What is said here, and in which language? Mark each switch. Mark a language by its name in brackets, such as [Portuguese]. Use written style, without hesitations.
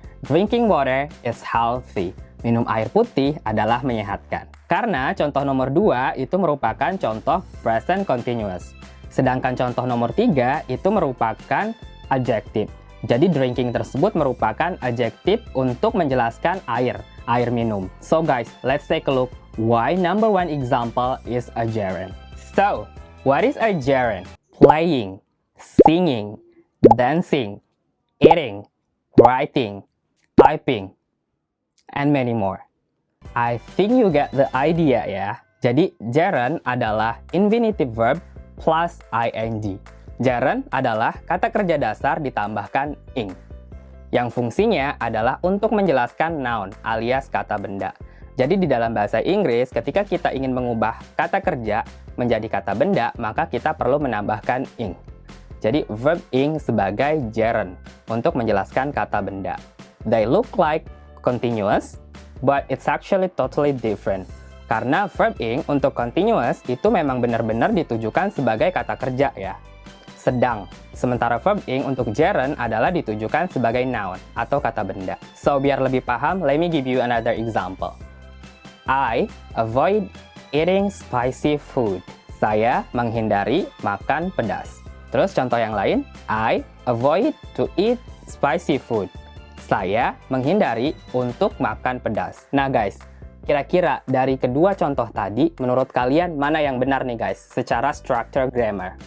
[English] Drinking water is healthy. [Indonesian] Minum air putih adalah menyehatkan. Karena contoh nomor 2 itu merupakan contoh present continuous. Sedangkan contoh nomor 3 itu merupakan adjective. Jadi drinking tersebut merupakan adjective untuk menjelaskan air minum. [English] So guys, let's take a look why number 1 example is a gerund. So, what is a gerund? Playing, singing, dancing, eating, writing, typing, and many more. I think you get the idea ya. [Indonesian] Jadi gerund adalah infinitive verb plus ing. Gerund adalah kata kerja dasar ditambahkan ing, yang fungsinya adalah untuk menjelaskan noun alias kata benda. Jadi di dalam bahasa Inggris, ketika kita ingin mengubah kata kerja menjadi kata benda, maka kita perlu menambahkan ing. Jadi verb ing sebagai gerund untuk menjelaskan kata benda. [English] They look like continuous, but it's actually totally different. [Indonesian] Karena verb ing untuk continuous itu memang benar-benar ditujukan sebagai kata kerja ya. Sedang, sementara verb ing untuk gerund adalah ditujukan sebagai noun atau kata benda. [English] So, [Indonesian] biar lebih paham, [English] let me give you another example. I avoid eating spicy food. [Indonesian] Saya menghindari makan pedas. Terus contoh yang lain, [English] I avoid to eat spicy food. [Indonesian] Saya menghindari untuk makan pedas. Nah guys, kira-kira dari kedua contoh tadi, menurut kalian mana yang benar nih guys, secara structure grammar?